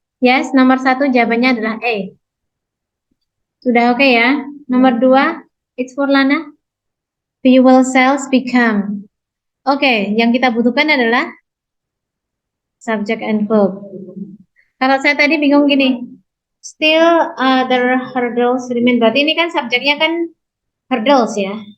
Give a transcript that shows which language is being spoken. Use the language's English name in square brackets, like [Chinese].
[Indonesian] Yes, nomor 1 jawabannya adalah A. Sudah oke ya. [English] Nomor 2, it's for Lana. Fuel cells become. [Indonesian] Oke, yang kita butuhkan adalah [English] subject and verb. [Indonesian] Kalau saya tadi bingung gini. [English] Still other hurdles remain. [Indonesian] Berarti ini kan subjeknya kan hurdles ya.